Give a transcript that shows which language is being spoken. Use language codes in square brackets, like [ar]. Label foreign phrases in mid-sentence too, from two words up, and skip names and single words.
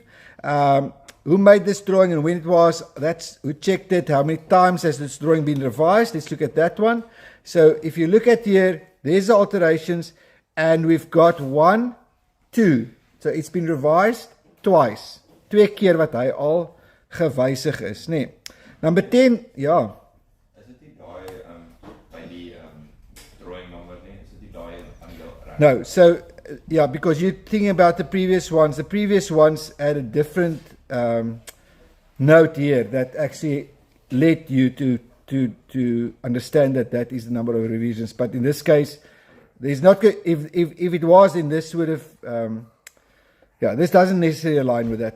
[en] Who made this drawing and when it was? That's who checked it. How many times has this drawing been revised? Let's look at that one. So if you look at here, there's the alterations, and we've got 1, 2. So it's been revised twice. [af] 2 keer wat hy al gewysig is, nee. [en] Number 10, ja. [af] Is dit nie daai by die [en] drawing number [af] nie? Is dit nie daai aan jou reg? [en] No, so yeah, because you're thinking about the previous ones. The previous ones had a different note here that actually led you to understand that that is the number of revisions. But in this case, there's not, if it was, then this would have yeah, this doesn't necessarily align with that.